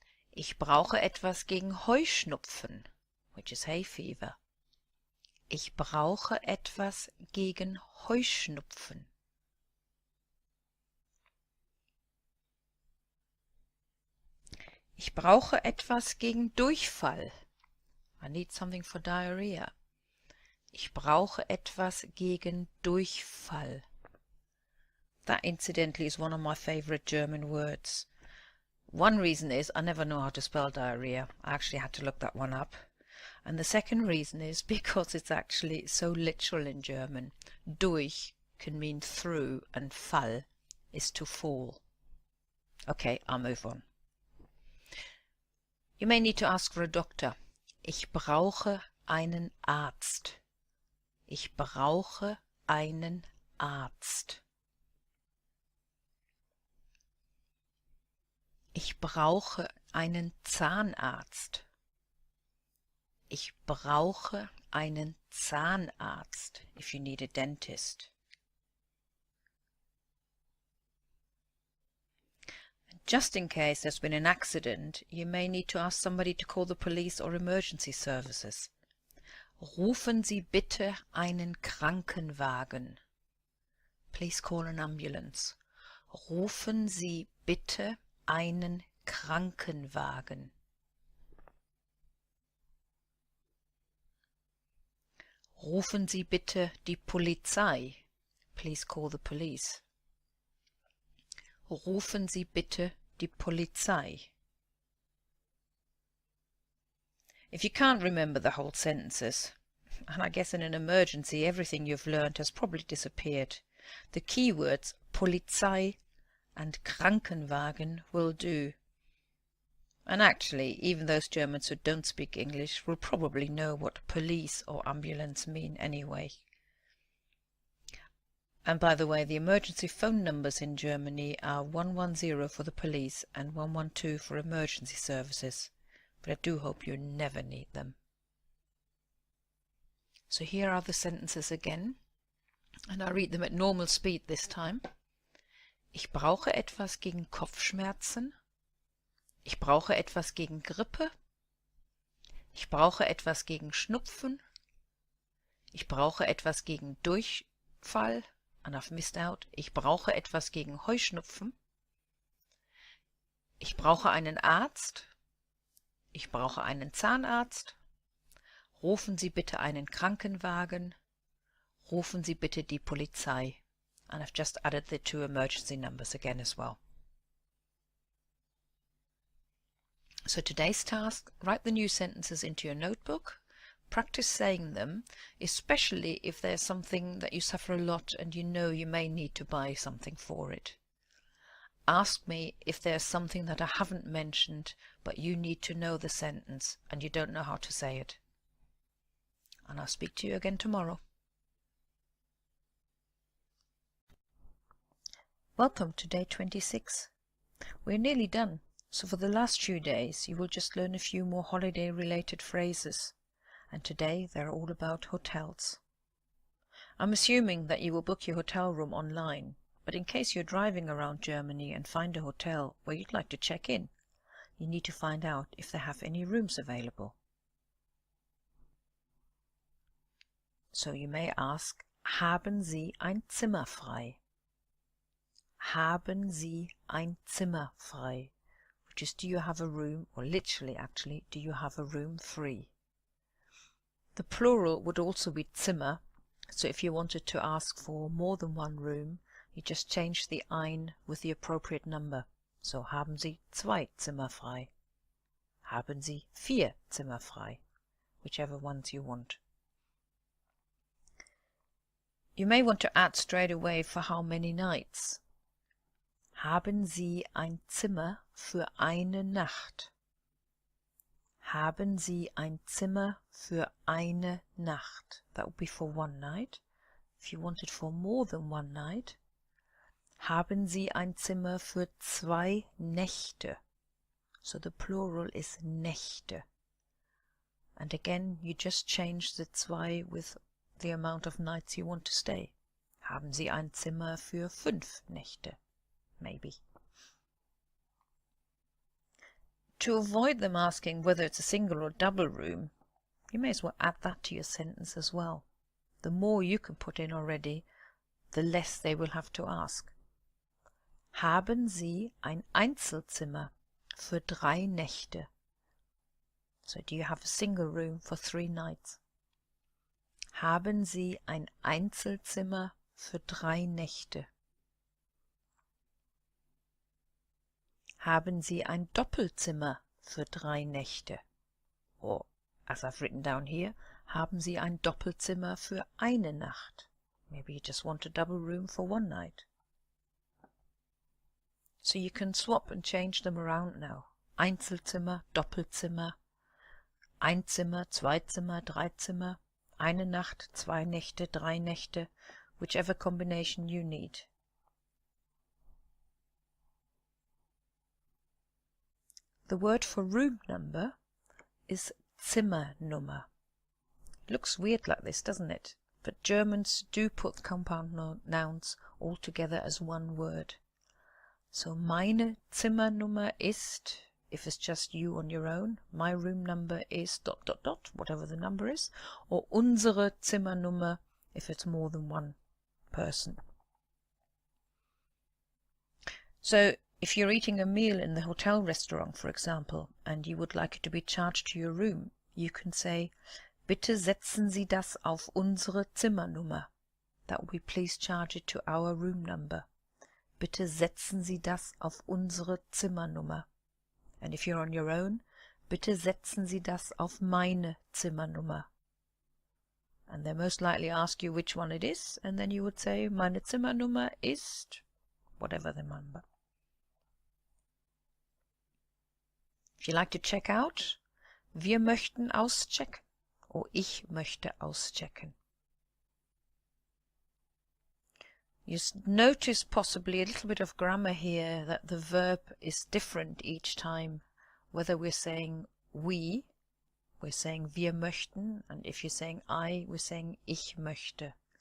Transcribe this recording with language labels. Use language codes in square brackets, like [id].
[de] Ich brauche etwas gegen Heuschnupfen, [en] which is hay fever. [de] Ich brauche etwas gegen Heuschnupfen. Ich brauche etwas gegen Durchfall. [en] I need something for diarrhea. [de] Ich brauche etwas gegen Durchfall. [en] That incidentally is one of my favorite German words. One reason is I never know how to spell diarrhea. I actually had to look that one up. And the second reason is because it's actually so literal in German. Durch can mean through and fall is to fall. Okay, I'll move on. You may need to ask for a doctor. [de] Ich brauche einen Arzt. Ich brauche einen Arzt. Ich brauche einen Zahnarzt. Ich brauche einen Zahnarzt, [en] if you need a dentist. Just in case there's been an accident, you may need to ask somebody to call the police or emergency services. [de] Rufen Sie bitte einen Krankenwagen. [en] Please call an ambulance. [de] Rufen Sie bitte einen Krankenwagen. Rufen Sie bitte die Polizei. [en] Please call the police. [de] Rufen Sie bitte die Polizei. [en] If you can't remember the whole sentences, and I guess in an emergency everything you've learned has probably disappeared, the keywords Polizei and Krankenwagen will do. And actually, even those Germans who don't speak English will probably know what police or ambulance mean anyway. And by the way, the emergency phone numbers in Germany are 110 for the police and 112 for emergency services. But I do hope you never need them. So here are the sentences again. And I read them at normal speed this time. [de] Ich brauche etwas gegen Kopfschmerzen. Ich brauche etwas gegen Grippe. Ich brauche etwas gegen Schnupfen. Ich brauche etwas gegen Durchfall. [en] And I've missed out. [de] Ich brauche etwas gegen Heuschnupfen. Ich brauche einen Arzt. Ich brauche einen Zahnarzt. Rufen Sie bitte einen Krankenwagen. Rufen Sie bitte die Polizei. [en] And I've just added the 2 emergency numbers again as well. So today's task, write the new sentences into your notebook. Practice saying them, especially if there's something that you suffer a lot and you know you may need to buy something for it. Ask me if there's something that I haven't mentioned, but you need to know the sentence and you don't know how to say it. And I'll speak to you again tomorrow. Welcome to day 26. We're nearly done, so for the last few days you will just learn a few more holiday-related phrases. And today they're all about hotels. I'm assuming that you will book your hotel room online, but in case you're driving around Germany and find a hotel where you'd like to check in, you need to find out if they have any rooms available. So you may ask, [de] haben Sie ein Zimmer frei? Haben Sie ein Zimmer frei? [en] Which is, do you have a room, or literally actually, do you have a room free? The plural would also be Zimmer, so if you wanted to ask for more than one room, you just change the ein with the appropriate number. [de] So haben Sie 2 Zimmer frei? Haben Sie 4 Zimmer frei? [en] Whichever ones you want. You may want to add straight away for how many nights. [de] Haben Sie ein Zimmer für eine Nacht? Haben Sie ein Zimmer für eine Nacht? [en] That would be for one night. If you want it for more than one night, [de] haben Sie ein Zimmer für 2 Nächte? [en] So the plural is Nächte. And again, you just change the 2 with the amount of nights you want to stay. [de] Haben Sie ein Zimmer für 5 Nächte? [en] Maybe. To avoid them asking whether it's a single or double room, you may as well add that to your sentence as well. The more you can put in already, the less they will have to ask. [de] Haben Sie ein Einzelzimmer für 3 Nächte? [en] So do you have a single room for 3 nights? [de] Haben Sie ein Einzelzimmer für 3 Nächte? Haben Sie ein Doppelzimmer für 3 Nächte? [en] Or, as I've written down here, [de] haben Sie ein Doppelzimmer für eine Nacht? [en] Maybe you just want a double room for 1 night. So you can swap and change them around now. [de] Einzelzimmer, Doppelzimmer, Einzimmer, Zweizimmer, Dreizimmer, eine Nacht, 2 Nächte, 3 Nächte, [en] whichever combination you need. The word for room number is Zimmernummer. Looks weird like this, doesn't it? But Germans do put compound nouns all together as one word. So [de] meine Zimmernummer ist, [en] if it's just you on your own, my room number is ... whatever the number is, or [de] unsere Zimmernummer [en] if it's more than one person. So if you're eating a meal in the hotel restaurant, for example, and you would like it to be charged to your room, you can say, [de] Bitte setzen Sie das auf unsere Zimmernummer. [en] That would be, please charge it to our room number. [de] Bitte setzen Sie das auf unsere Zimmernummer. [en] And if you're on your own, [de] bitte setzen Sie das auf meine Zimmernummer. [en] And they most likely ask you which one it is, and then you would say, [de] meine Zimmernummer ist, [en] whatever the number. If you like to check out, [de] wir möchten auschecken, [en] or [de] ich möchte auschecken. [en] You notice possibly a little bit of grammar here, that the verb is different each time. Whether we're saying we're saying [de] wir möchten, [en] and if you're saying we're saying [de] ich möchte.